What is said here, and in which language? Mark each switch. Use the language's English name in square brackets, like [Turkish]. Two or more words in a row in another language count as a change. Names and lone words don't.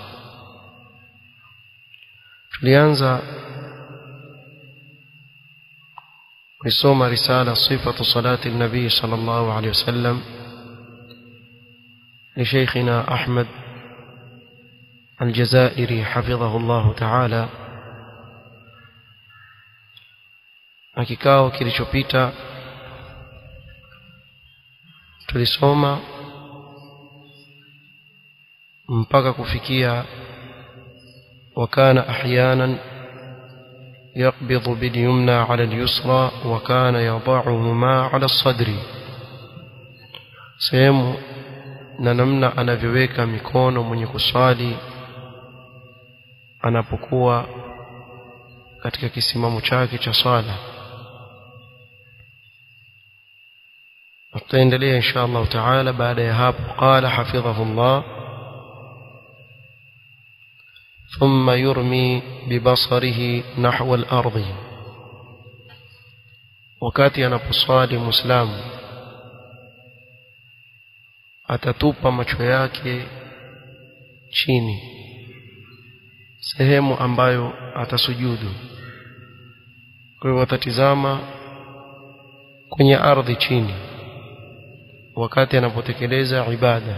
[Swahili] Tulianza kusoma [Arabic] رسالة صفة صلاة النبي صلى الله عليه وسلم لشيخنا أحمد الجزائري حفظه الله تعالى. [Swahili] Na kikao kilichopita tulisoma mpaka kufikia [Arabic] وكان احيانا يقبض باليمنى على اليسرى وكان يضعهما على الصدر. [Swahili] sehemu na namna anavyoweka mikono mwenye kuswali anapokuwa katika kisimamo chake cha swala. tutaendelea [Arabic] إن شاء الله تعالى [Swahili] baada ya hapo. [Arabic] قال حفظه الله: ثم يرمي ببصره نحو الأرض. [Swahili] wakati anaposwali Muislamu atatupa macho yake chini, sehemu ambayo atasujudu. Kwa hivyo atatizama kwenye ardhi chini wakati anapotekeleza ibada.